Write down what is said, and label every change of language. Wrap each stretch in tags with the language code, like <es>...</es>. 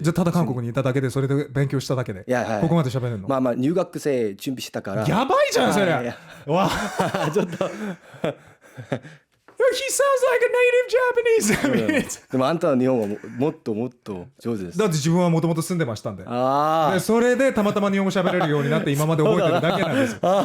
<ja>じゃあただ韓国にいただけでそれで勉強しただけで。いやはい。ここまで喋るの。まあ入学生準備したから。やばいじゃんそれ。わ。ちょっと。</ja> <en>He sounds like a native Japanese.</en> <ja>でもあんたは日本はもっと上手です。だって自分はもともと住んでましたんで。ああ。でそれでたまたま日本語喋れるようになって今まで覚えてるだけなんですよ。</ja>